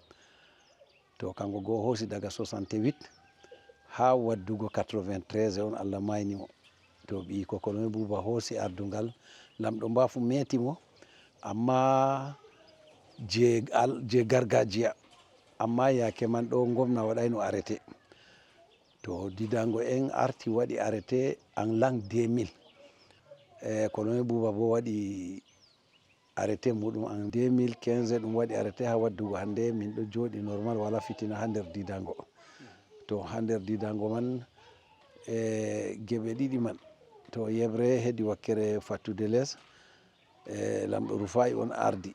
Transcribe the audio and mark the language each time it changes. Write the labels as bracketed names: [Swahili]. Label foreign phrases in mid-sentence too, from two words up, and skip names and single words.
[Fula] To kanko go hosi daga 68 ha waddugo 93 on Allah mayni mo. To ɓi Kokoloñe Buuba hosi ardungal lamɗo Mbafu meti mo amma je gargajiya, amma yake man ɗo gomna waɗayno arrêté. To Didango en arti waɗi [French] arrêté en l'an 2000. [Fula] Koloñe Buuba bo waɗi arrêté muɗum en 2015 ɗum waɗi arrêté ha waddugo hande min ɗo joɗi normal wala fitina ha nder Didango. To ha nder Didango man geɓe ɗiɗi man to yebre hedi wakkere fattude les lamɗo Rufai on ardi.